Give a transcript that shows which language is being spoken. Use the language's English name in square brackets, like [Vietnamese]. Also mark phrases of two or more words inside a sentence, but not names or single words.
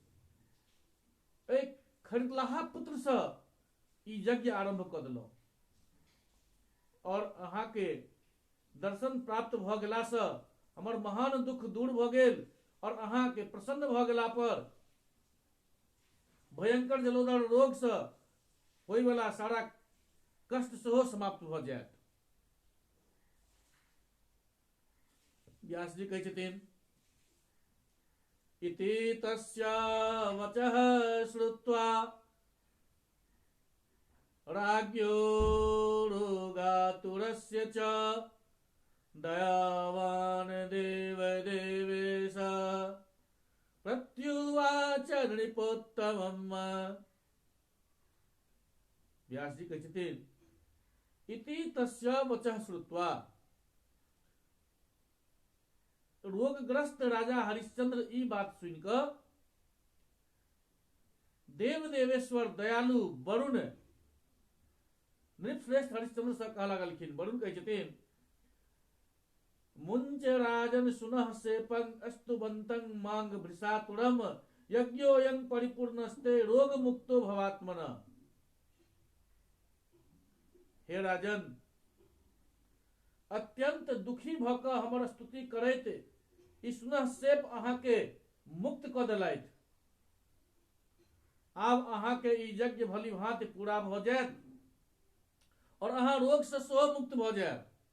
[Maithili] एक खरीदलाहा पुत्र से ई यज्ञ आरंभ कऽ देलहुं और अहाँ के दर्शन प्राप्त भऽ गेला से हमर महान दुख दूर भऽ गेल और अहाँ के प्रसन्न भऽ गेला पर भयंकर जलोदर रोग से होय वाला सारा कष्ट सेहो समाप्त भऽ जायत। व्यास जी कहै छथिन, [Sanskrit] इति तस्य वचः श्रुत्वा राज्ञो रोगातुरस्य च दयावान देवदेवेश प्रत्युवाच नृपोत्तमम्। [Maithili] व्यास जी कहै छथिन, [Sanskrit] इति तस्य वचः श्रुत्वा, [Maithili] रोगग्रस्त राजा हरिश्चंद्र ई बात सुनिकऽ देव देवेश्वर दयालु वरुण नृपश्रेष्ठ हरिश्चंद्र से कह लगलखिन। वरुण कहै छथिन, [Sanskrit] मुंच राजन सुनः सेपं अस्तुबंतं मांग भृषातुरम यज्ञोयं परिपूर्णस्ते रोग मुक्तो भवात्मना। [Maithili] हे राजन, अत्यंत दुखी भऽ कऽ हमर स्तुति करैत ई सुनह सेप अहाँ के मुक्त कऽ देलथि। आब अहाँ के ई यज्ञ भली भांति पूरा भऽ जायत और अहाँ रोग से सेहो मुक्त भऽ जायब।